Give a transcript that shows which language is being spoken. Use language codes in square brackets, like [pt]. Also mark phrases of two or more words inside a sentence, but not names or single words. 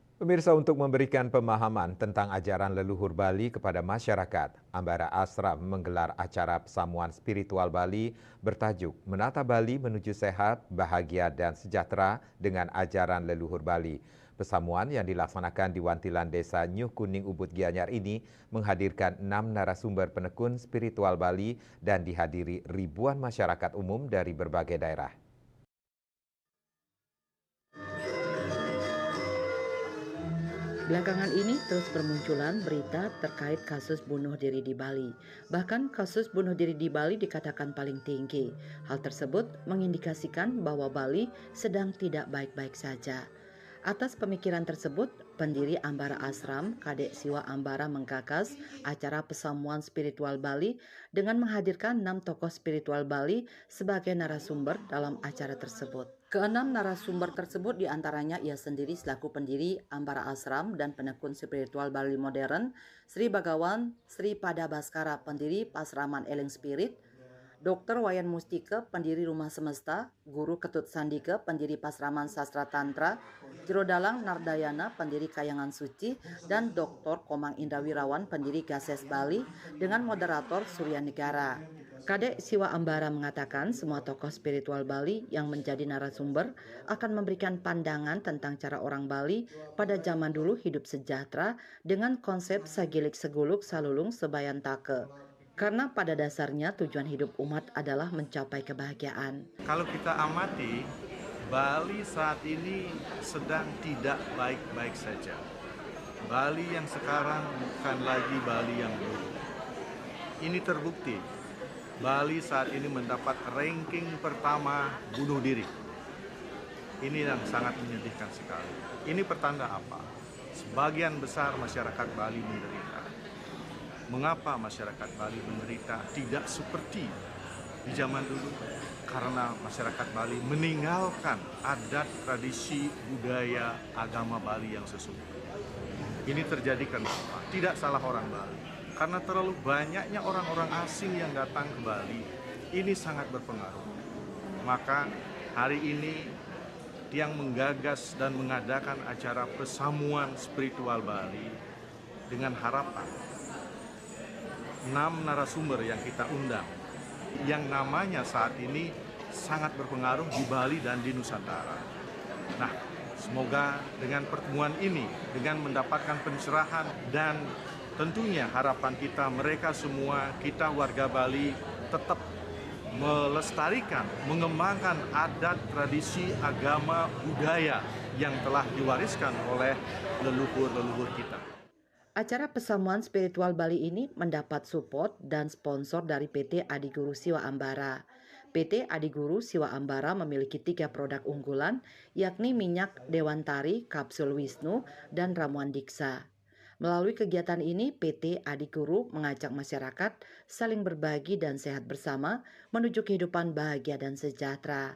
[id] Pemirsa, untuk memberikan pemahaman tentang ajaran leluhur Bali kepada masyarakat, Ambara Ashram menggelar acara pesamuan spiritual Bali bertajuk Menata Bali Menuju Sehat, Bahagia dan Sejahtera dengan Ajaran Leluhur Bali. Pesamuan yang dilaksanakan di Wantilan Desa Nyuh Kuning Ubud Gianyar ini menghadirkan 6 narasumber penekun spiritual Bali dan dihadiri ribuan masyarakat umum dari berbagai daerah. Belakangan ini terus bermunculan berita terkait kasus bunuh diri di Bali. Bahkan kasus bunuh diri di Bali dikatakan paling tinggi. Hal tersebut mengindikasikan bahwa Bali sedang tidak baik-baik saja. Atas pemikiran tersebut, pendiri Ambara Ashram, Kadek Siwa Ambara menggagas acara pesamuan spiritual Bali dengan menghadirkan 6 tokoh spiritual Bali sebagai narasumber dalam acara tersebut. Keenam narasumber tersebut diantaranya ia sendiri selaku pendiri Ambara Ashram dan penekun spiritual Bali modern, Sri Bagawan Sri Pada Baskara, pendiri Pasraman Eling Spirit, Dr. Wayan Mustika, pendiri Rumah Semesta, Guru Ketut Sandike, pendiri Pasraman Sastra Tantra, Jerodalang Nardayana, pendiri Kayangan Suci, dan Dr. Komang Indrawirawan, pendiri Gases Bali, dengan moderator Surya Negara. Kadek Siwa Ambara mengatakan semua tokoh spiritual Bali yang menjadi narasumber akan memberikan pandangan tentang cara orang Bali pada zaman dulu hidup sejahtera dengan konsep [ban] sagilik seguluk salulung sebayan take. [id] Karena pada dasarnya tujuan hidup umat adalah mencapai kebahagiaan. Kalau kita amati, Bali saat ini sedang tidak baik-baik saja. Bali yang sekarang bukan lagi Bali yang dulu. Ini terbukti. Bali saat ini mendapat ranking pertama bunuh diri. Ini yang sangat menyedihkan sekali. Ini pertanda apa? Sebagian besar masyarakat Bali menderita. Mengapa masyarakat Bali menderita? Tidak seperti di zaman dulu, karena masyarakat Bali meninggalkan adat, tradisi, budaya, agama Bali yang sesungguhnya. Ini terjadi kenapa? Tidak salah orang Bali, karena terlalu banyaknya orang-orang asing yang datang ke Bali. Ini sangat berpengaruh. Maka hari ini yang menggagas dan mengadakan acara pesamuan spiritual Bali dengan harapan 6 narasumber yang kita undang, yang namanya saat ini sangat berpengaruh di Bali dan di Nusantara. Nah, semoga dengan pertemuan ini, dengan mendapatkan pencerahan dan tentunya harapan kita, mereka semua, kita warga Bali tetap melestarikan, mengembangkan adat, tradisi, agama, budaya yang telah diwariskan oleh leluhur-leluhur kita. Acara pesamuan spiritual Bali ini mendapat support dan sponsor dari PT Adi Guru Siwa Ambara. PT Adi Guru Siwa Ambara memiliki 3 produk unggulan, yakni minyak Dewantari, kapsul Wisnu, dan ramuan Diksa. Melalui kegiatan ini, PT Adi Guru mengajak masyarakat saling berbagi dan sehat bersama menuju kehidupan bahagia dan sejahtera.